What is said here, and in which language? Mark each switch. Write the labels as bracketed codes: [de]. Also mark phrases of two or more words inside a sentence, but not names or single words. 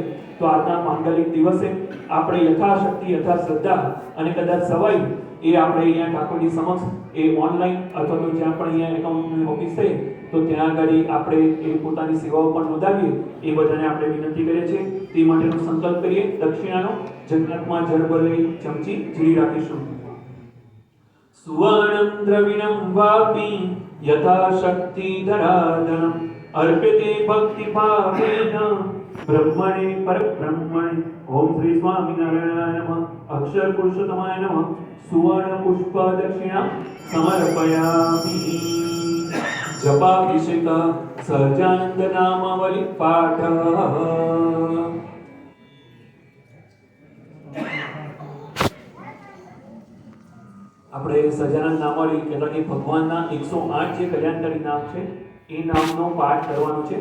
[gu] તો આજના માંગલિક દિવસે આપણે યથાશક્તિ યથા શ્રદ્ધા અને કદાચ સવાઈ એ આપણે અહીંયા ઠાકોરજી સમક્ષ એ ઓનલાઈન અથવા તો જ્યાં પણ અહીંયા એકાઉન્ટની ઓફિસ છે તો ત્યાં આગળ આપણે એ પોતાની સેવાઓ પણ નોંધાવીએ એ બધાને આપણે વિનંતી કરીએ છીએ। તે માટેનો સંકલ્પ કરીએ। દક્ષિણાનો જગન્નાથમાં જળ ભરેલી ચમચી ઝીલી રાખીશું। [sa] सुवर्णं द्रविणं वापि यथा शक्ति धराधनम् अर्प्यते भक्तिभावेन ब्रह्मणे परब्रह्मणे। ओम श्री स्वामिनारायणाय नमः। अक्षर पुरुषोत्तमाय नमः। सुवर्ण पुष्प दक्षिणा समर्पयामि। [gu] જપાભિષેક સહજાનંદ નામાવલી પાઠ. આપણે સહજાનંદ નામાવલી એટલે કે ભગવાનના 108 જે કલ્યાણકારી નામ છે એ નામનો પાઠ કરવાનો છે.